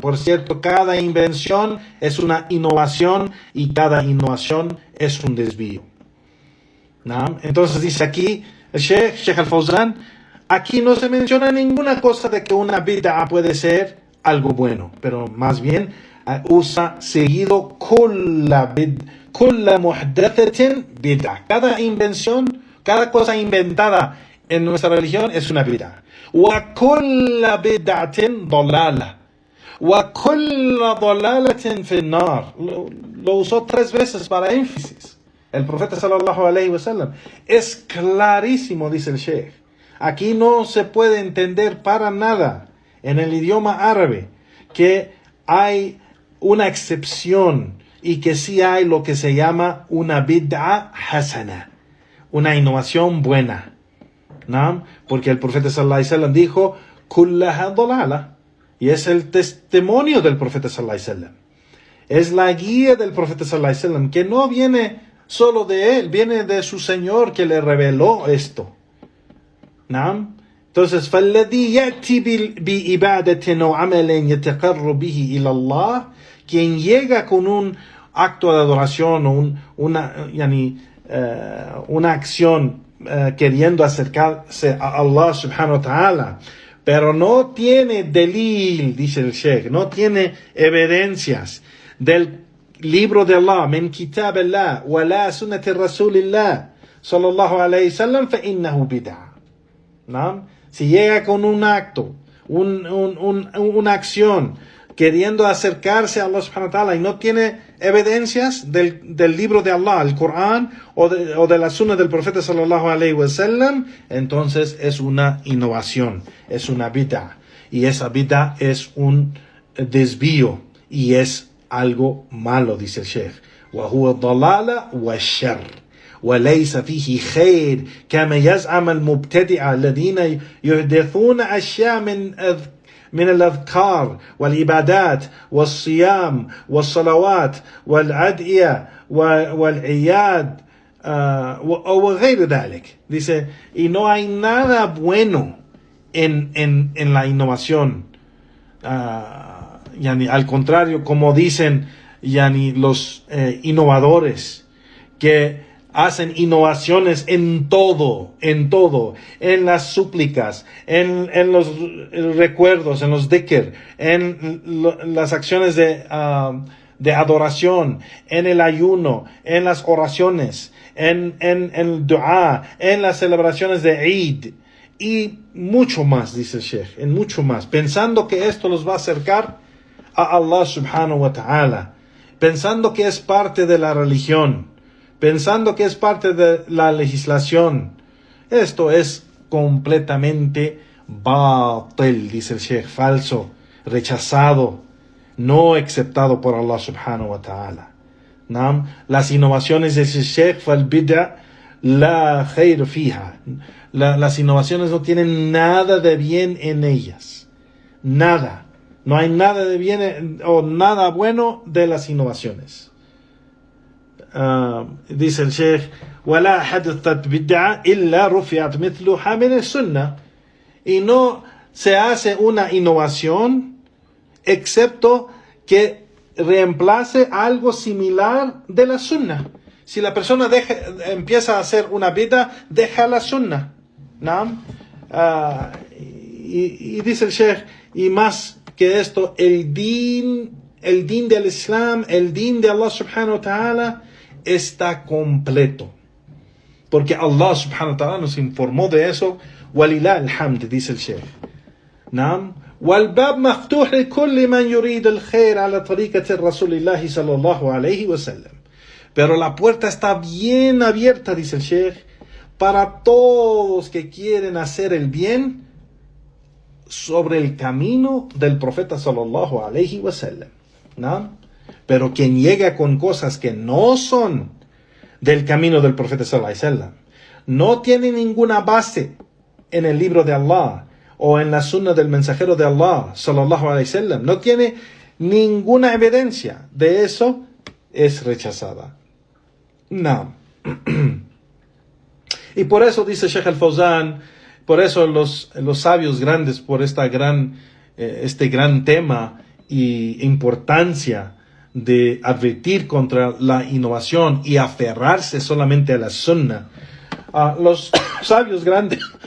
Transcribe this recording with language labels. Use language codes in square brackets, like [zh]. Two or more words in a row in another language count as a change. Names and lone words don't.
[es] Por cierto, cada invención es una innovación y cada innovación es un desvío. Entonces dice aquí el Sheikh al-Fawzan, aquí no se menciona ninguna cosa de que una bid'a puede ser algo bueno, pero más bien usa seguido [ar] كل محدثة بدعة. [es] Cada invención, cada cosa inventada en nuestra religión es una bid'a. [ar] وكل بدعة ضلالة. وكل ضلالة في النار. [es] Lo usó 3 veces para énfasis. El profeta [ar] صلى الله عليه وسلم. [es] Es clarísimo, dice el Sheikh. Aquí no se puede entender para nada en el idioma árabe que hay una excepción y que sí hay lo que se llama una [ar] بدعة حسنة, [es] una innovación buena. ¿No? Porque el profeta [ar] صلى الله عليه وسلم [es] dijo [ar] كلها ضلالة, [es] y es el testimonio del profeta [ar] صلى الله عليه وسلم. [es] Es la guía del profeta [ar] صلى الله عليه وسلم, [es] que no viene solo de él, viene de su Señor que le reveló esto. ¿No? Entonces, [ar] فَالَّذِي يَأْتِي بِإِبَادَةٍ أَوْ عَمَلٍ يَتَقَرُّ بِهِ إِلَى اللَّهِ, [es] quien llega con un acto de adoración o una acción queriendo acercarse a Allah [ar] سبحانه وتعالى, [es] pero no tiene delil, dice el Sheikh, no tiene evidencias del libro de Allah, [ar] من كتاب الله ولا سنة رسول الله صلى الله عليه وسلم فإنه بدعة. [es] ¿No? Si llega con un acto, una acción queriendo acercarse a Allah [ar] سبحانه وتعالى [es] y no tiene evidencias del libro de Allah, el Corán, o de la sunna del profeta [ar] صلى الله عليه وسلم, [es] entonces es una innovación, es una bid'a, y esa bid'a es un desvío y es algo malo, dice el Sheikh. [ar] وهو الضلال والشر وليس فيه خير كما يزعم المبتدعة الذين يحدثون أشياء من الأذكار والعبادات والصيام والصلوات والأدعية والعياد وغير ذلك. [es] Dice, y no hay nada bueno en la innovación. Al contrario, como dicen los innovadores, que hacen innovaciones en todo, en las súplicas, en los recuerdos, en los dhikr, en las acciones de adoración, en el ayuno, en las oraciones, en el dua, en las celebraciones de Eid, y mucho más, dice el Sheikh, en mucho más, pensando que esto los va a acercar a Allah [ar] سبحانه وتعالى, [es] pensando que es parte de la religión, pensando que es parte de la legislación. Esto es completamente batil, dice el Sheikh, falso, rechazado, no aceptado por Allah [ar] سبحانه وتعالى. [es] ¿No? Las innovaciones de ese Sheikh [ar] فالبدعة لا خير فيها. [es] Las innovaciones no tienen nada de bien en ellas. Nada. No hay nada de bien o nada bueno de las innovaciones. Dice el Sheikh, [ar] ولا حدثت بدعة إلا رفعت مثلها من السنة. [es] Y no se hace una innovación excepto que reemplace algo similar de la sunna. Si la persona empieza a hacer una bid'a, deja la sunna, ¿no? Y dice el Sheikh, y más que esto, el din del Islam, el din de Allah [ar] سبحانه وتعالى [es] está completo. Porque Allah [ar] سبحانه وتعالى [es] nos informó de eso. [ar] ولله الحمد, [es] dice el Sheikh. ¿No? [ar] والباب مفتوح لكل من يريد الخير على طريقة رسول الله صلى الله عليه وسلم. [es] Pero la puerta está bien abierta, dice el Sheikh, para todos que quieren hacer el bien sobre el camino del profeta [ar] صلى الله عليه وسلم, [es] ¿no? Pero quien llega con cosas que no son del camino del profeta [ar] صلى الله عليه وسلم, [es] no tiene ninguna base en el libro de Allah o en la sunna del mensajero de Allah [ar] صلى الله عليه وسلم, [es] no tiene ninguna evidencia de eso, es rechazada. No. Y por eso dice Sheikh Al-Fawzan, por eso los sabios grandes, por este gran tema y importancia de advertir contra la innovación y aferrarse solamente a la sunna, los sabios grandes